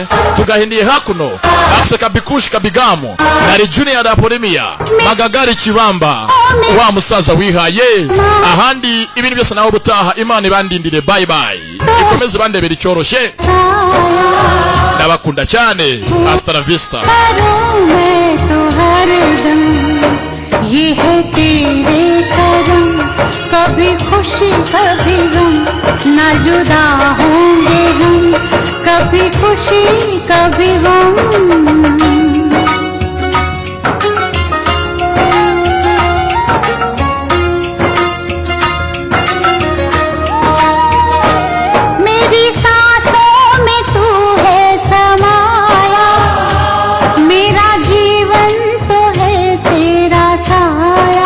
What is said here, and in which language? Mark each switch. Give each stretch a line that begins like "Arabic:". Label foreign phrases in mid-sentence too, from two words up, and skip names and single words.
Kinyarwanda: tugahindiye hakuno Akse Kabikushi Kabigamo na Junior Apolemia Magagari Kibamba, wa musaza wihaye. ahandi ibintu byose naho butaha. Imana ibandindire,
English: bye bye,
Kinyarwanda: ikomeze bandebera icyoroshye. ndabakunda cyane,
Spanish: hasta la vista.
Hindi: ये है तेरे करम, कभी खुशी कभी गम, ना जुदा होंगे हम, कभी खुशी कभी गम। मेरी सांसों में तू है समाया, मेरा जीवन तो है तेरा साया।